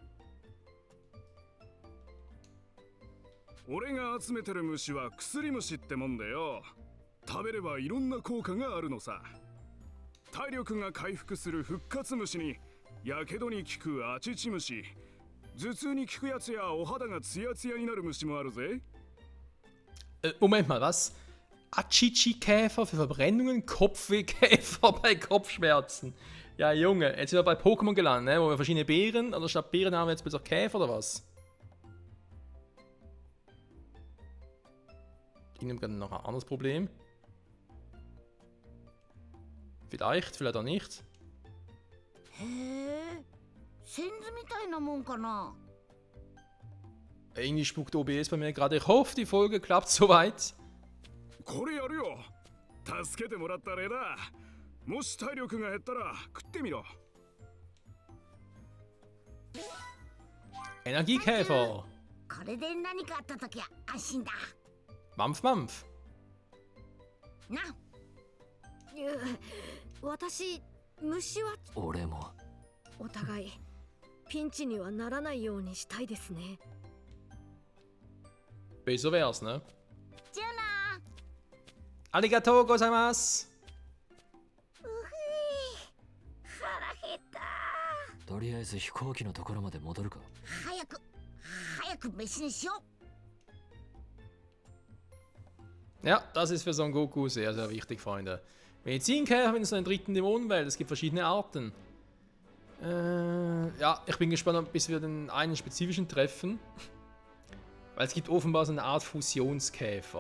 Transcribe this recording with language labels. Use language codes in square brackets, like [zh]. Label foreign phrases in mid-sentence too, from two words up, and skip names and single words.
[ja] 俺が集めてる虫は薬虫ってもんでよ。食べればいろんな効果があるのさ。体力が回復する復活虫に、やけどに効くアチチ虫、頭痛に効くやつやお肌がツヤツヤになる虫もあるぜ。 [de] Moment mal, was? Achichi-Käfer für Verbrennungen, Kopfwehkäfer bei Kopfschmerzen. Ja, Junge, jetzt sind wir bei Pokémon gelandet, ne? Wo wir verschiedene Beeren, oder statt Beeren haben wir jetzt plötzlich Käfer oder was? Ich nehme gerade noch ein anderes Problem. Vielleicht auch nicht. [ja] へえ、センズみたいなもんかな。 [de] Irgendwie spuckt OBS bei mir gerade. Ich hoffe, die Folge klappt soweit. [ja] これやるよ。助けてもらった例だ。もし体力が減ったら食ってみろ。 [de] Energiekäfer. [ja] これで何かあったときは安心だ。 [de] Mampf, Mampf. [ja] な。私虫は。俺も。お互いピンチにはならないようにしたいですね。 [de] Besser wär's, ne? [ja] じゃあな。ありがとうございます! 腹減った。とりあえず飛行機のところまで戻るか。早く飯にしよう。 [de] Ja, das ist für Son Goku sehr, sehr wichtig, Freunde. Medizinkäfer in so einer dritten Dämonenwelt. Es gibt verschiedene Arten. Ja, ich bin gespannt, bis wir den einen spezifischen treffen. Weil es gibt offenbar so eine Art Fusionskäfer.